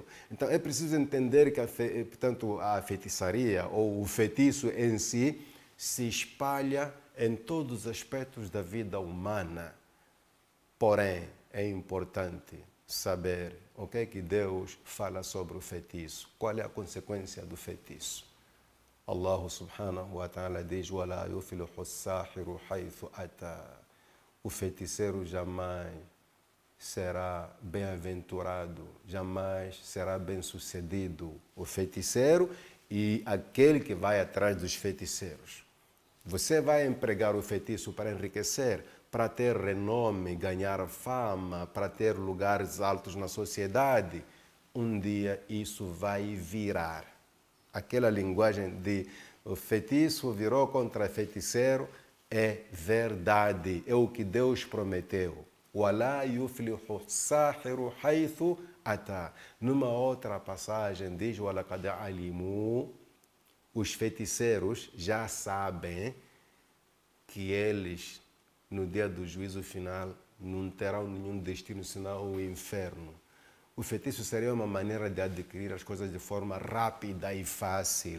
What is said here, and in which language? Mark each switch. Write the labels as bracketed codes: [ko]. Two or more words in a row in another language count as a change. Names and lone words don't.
[pt] Então é preciso entender que portanto, a feitiçaria ou o feitiço em si se espalha em todos os aspectos da vida humana. Porém, é importante saber o que é que Deus fala sobre o feitiço. Qual é a consequência do feitiço? [ar] الله سبحانه وتعالى diz: وَلَا يُفْلِحُ السَّاحِرُ حَيْثُ أَتَى. [pt] O feiticeiro jamais será bem-aventurado, jamais será bem-sucedido. O feiticeiro e aquele que vai atrás dos feiticeiros. Você vai empregar o feitiço para enriquecer, para ter renome, ganhar fama, para ter lugares altos na sociedade. Um dia isso vai virar. Aquela linguagem de o feitiço virou contra feiticeiro é verdade, é o que Deus prometeu. [ar] وَلَا يُفْلِحُ السَّاحِرُ حَيْثُ أَتَى. [pt] Numa outra passagem diz: [ar] وَلَقَدْ عَلِمُوا. [pt] Os feiticeiros já sabem que eles, no dia do juízo final, não terão nenhum destino senão o inferno. O feitiço seria uma maneira de adquirir as coisas de forma rápida e fácil.